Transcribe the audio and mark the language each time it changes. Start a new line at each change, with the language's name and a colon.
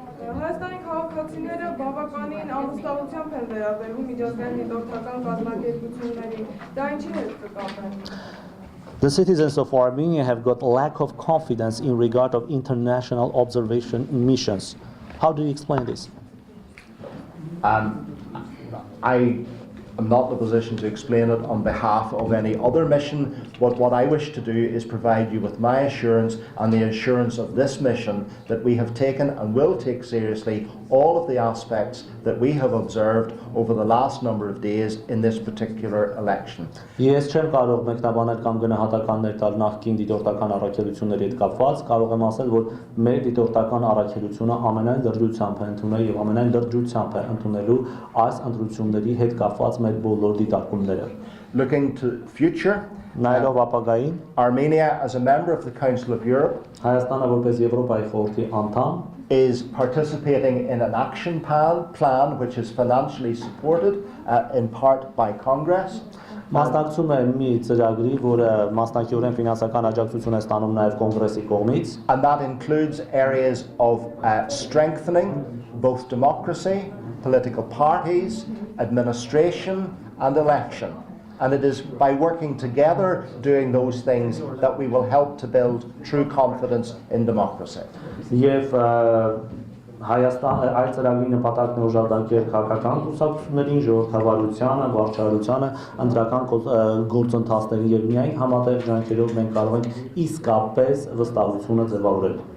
Armenian: Հայաստանի քաղաքացիները բավականին ամուսնալությամբ են վերաբերվում միջազգային դիտորդական կազմակերպությունների, դա ինչի հետ կկապեն։
English: The citizens of Armenia have got lack of confidence in regard of international observation missions. How do you explain this? I am not in a position to explain it on behalf of any other mission, but what I wish to do is provide you with my assurance and the assurance of this mission that we have taken and will take seriously all of the aspects that we have observed over the last number of days in this particular election.
Armenian: Ես չեմ կարող մեկնաբանել կամ գնահատականներ տալ նախկին դիտորդական առաքելությունների հետ կապված, կարող եմ ասել, որ մեր դիտորդական առաքելությունը ամենայն լրջությամբ է ընդունել եւ ամենայն լրջությամբ է ընդունելու այս ընտրությունների հետ կապված մեր բոլոր դիտարկումները։
English: Looking to the future,
Armenian: նայելով ապագային,
English: Armenia, as a member of the Council of Europe,
Armenian: Հայաստանը որպես Եվրոպայի խորհրդի անդամ
English: is participating in an action plan which is financially supported in part by Congress.
Armenian: Մասնակցում է մի ծրագրի, որը մասնակիորեն ֆինանսական աջակցություն է ստանում նաև կոնգրեսի կողմից,
English: And that includes areas of strengthening both democracy, political parties, administration and election. And it is by working together doing those things that we will help to build true confidence in democracy.
Armenian: Եվ Հայաստանը այդ ծրագրի նպատակն է ուժեղացնել քաղաքական կուսակցություններին, ժողովրդավարությանը, վարչարությանը, ընտրական գործընթացներին եւ միայն համատեղ ջանքերով մենք կարող ենք իսկապես վստահությունը ձևավորել։